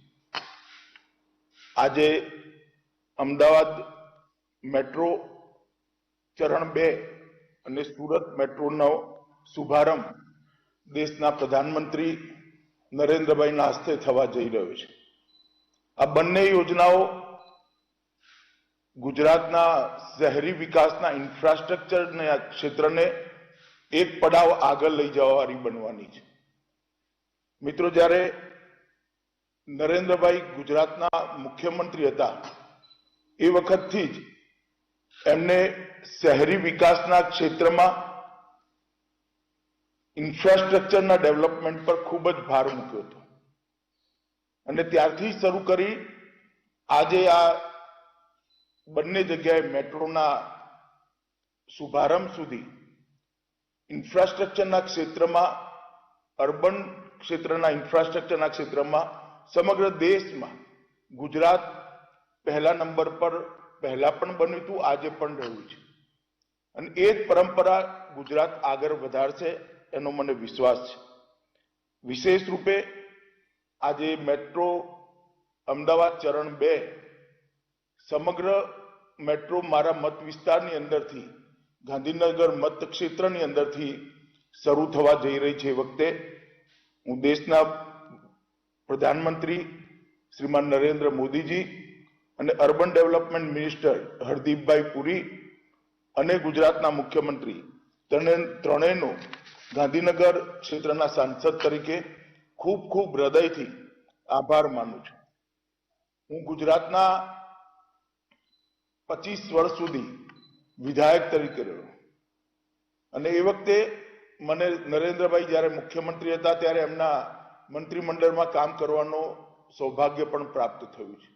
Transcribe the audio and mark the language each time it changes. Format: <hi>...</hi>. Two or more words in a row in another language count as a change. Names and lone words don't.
<gu>આજે અમદાવાદ મેટ્રો ચરણ 2 અને સૂરત મેટ્રોનો શુભારંભ દેશના પ્રધાનમંત્રી નરેન્દ્રભાઈના હસ્તે થવા જઈ રહ્યો છે। આ બંને યોજનાઓ ગુજરાતના શહેરી વિકાસના ઇન્ફ્રાસ્ટ્રક્ચર ક્ષેત્રને એક પડાવ આગળ લઈ જવાવાળી બનવાની છે। મિત્રો, જ્યારે નરેન્દ્રભાઈ ગુજરાતના મુખ્યમંત્રી હતા એ વખતથી જ એમણે શહેરી વિકાસના ક્ષેત્રમાં ઇન્ફ્રાસ્ટ્રક્ચરના ડેવલપમેન્ટ પર ખૂબ જ ભાર મૂક્યો હતો અને ત્યારથી શરૂ કરી આજે આ બંને જગ્યાએ મેટ્રોના શુભારંભ સુધી ઇન્ફ્રાસ્ટ્રક્ચરના ક્ષેત્રમાં, અર્બન ક્ષેત્રના ઇન્ફ્રાસ્ટ્રક્ચરના ક્ષેત્રમાં સમગ્ર</gu> <hi>देश में गुजरात पहला नंबर पर पहला</hi> <gu>પણ બન્યું હતું, આજે પણ રહ્યું છે અને એ જ પરંપરા ગુજરાત આગળ વધારશે એનો મને વિશ્વાસ છે। વિશેષ રૂપે આજે મેટ્રો અમદાવાદ ચરણ 2 સમગ્ર મેટ્રો મારા મત વિસ્તારની અંદરથી ગાંધીનગર મત ક્ષેત્રની અંદરથી શરૂ થવા જઈ રહી છે। વખતે હું દેશના પ્રધાનમંત્રી શ્રીમાન નરેન્દ્ર મોદી જી અને</gu> <en>urban development minister</en> <gu>હરદીપભાઈ પુરી અને ગુજરાતના મુખ્યમંત્રી ત્રણેયનો ગાંધીનગર ક્ષેત્રના સાંસદ તરીકે ખૂબ ખૂબ હૃદયથી આભાર માનું છું। હું ગુજરાતના 25 વર્ષ સુધી વિધાયક તરીકે રહ્યો અને એ વખતે મને નરેન્દ્રભાઈ જ્યારે મુખ્યમંત્રી હતા ત્યારે એમના મંત્રીમંડળમાં કામ કરવાનો સૌભાગ્ય પણ પ્રાપ્ત થયું છે।</gu>